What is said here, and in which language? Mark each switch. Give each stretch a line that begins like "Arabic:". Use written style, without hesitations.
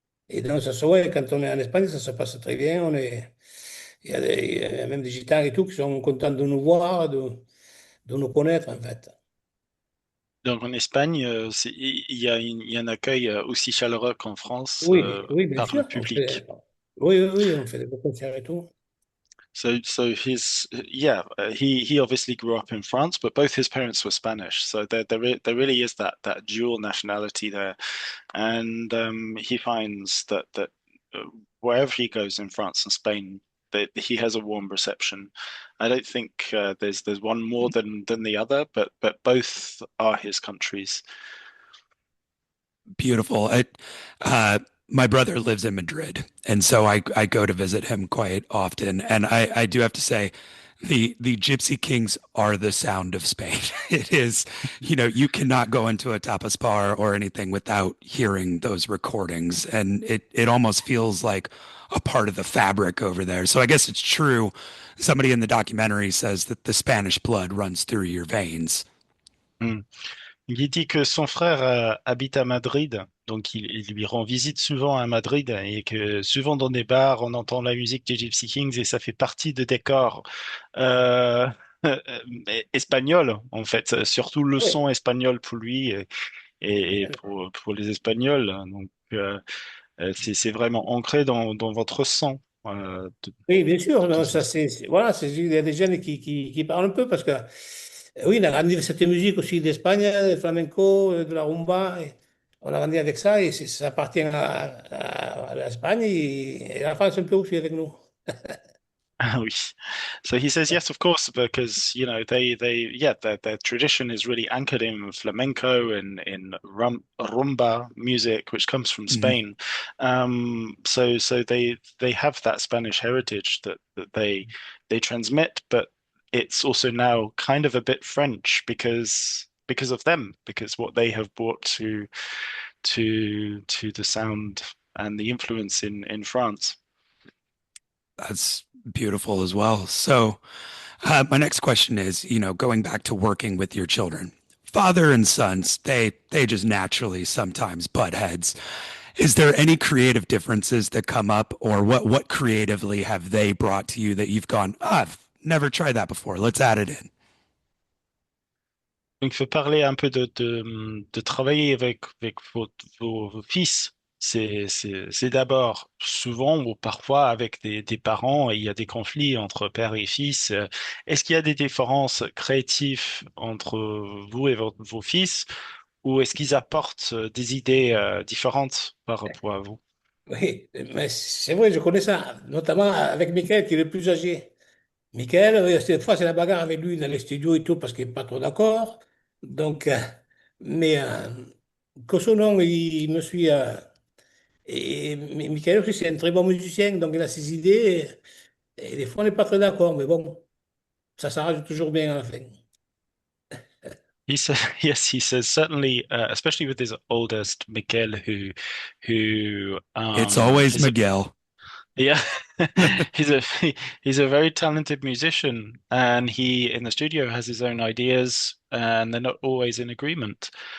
French: Et donc, ça se voit, quand on est en Espagne, ça se passe très bien. Il y a même des gitans et tout qui sont contents de nous voir, de nous connaître, en fait. Donc en Espagne, il y a un accueil aussi chaleureux qu'en France Oui, oui, bien par le sûr. public. Oui, oui, oui, on fait des beaux concerts et tout.
English: So yeah, he obviously grew up in France, but both his parents were Spanish. So there really is that dual nationality there, and he finds that uh, wherever he goes in France and Spain, that he has a warm reception. I don't think there's one more than the other, but both are his countries. Beautiful. My brother lives in Madrid, and so I go to visit him quite often. And I do have to say, the Gypsy Kings are the sound of Spain. It is, you cannot go into a tapas bar or anything without hearing those recordings, and it almost feels like a part of the fabric over there. So I guess it's true. Somebody in the documentary says that the Spanish blood runs through your veins. Mm.
French: Il dit que son frère habite à Madrid, donc il lui rend visite souvent à Madrid et que souvent dans des bars, on entend la musique des Gypsy Kings et ça fait partie de décors euh, espagnols, en fait, surtout le Oui, son espagnol pour lui et pour les Espagnols. Donc, c'est vraiment ancré dans votre sang. oui, bien sûr. De Non, ce- ça, voilà, il y a des jeunes qui parlent un peu parce que, oui, on a grandi avec cette musique aussi d'Espagne, du flamenco, de la rumba. On a grandi avec ça et ça appartient à l'Espagne et à la France un peu aussi avec nous. Ah oui.
English: So he says yes, of course, because yeah, their tradition is really anchored in flamenco and in rumba music, which comes from Mhm. Spain. So they have that Spanish heritage that they transmit, but it's also now kind of a bit French because of them, because what they have brought to the sound and the influence in France. That's beautiful as well. So, my next question is, going back to working with your children, father and sons, they just naturally sometimes butt heads. Is there any creative differences that come up, or what creatively have they brought to you that you've gone, I've never tried that before. Let's add it in.
French: Donc, il faut parler un peu de travailler avec vos fils. C'est d'abord souvent ou parfois avec des parents et il y a des conflits entre père et fils. Est-ce qu'il y a des différences créatives entre vous et vos fils ou est-ce qu'ils apportent des idées différentes par rapport à vous? Oui, mais c'est vrai, je connais ça, notamment avec Michael qui est le plus âgé. Michael, cette fois, c'est la bagarre avec lui dans les studios et tout parce qu'il n'est pas trop d'accord. Donc, mais que son nom, il me suit. Et Michael aussi, c'est un très bon musicien, donc il a ses idées. Et des fois, on n'est pas très d'accord, mais bon, ça s'arrange toujours bien à la fin.
English: He said, yes, he says certainly, especially with his oldest Miguel, who It's always is a Miguel. yeah, he's a he's a very talented musician, and he in the studio has his own ideas, and they're not always in agreement.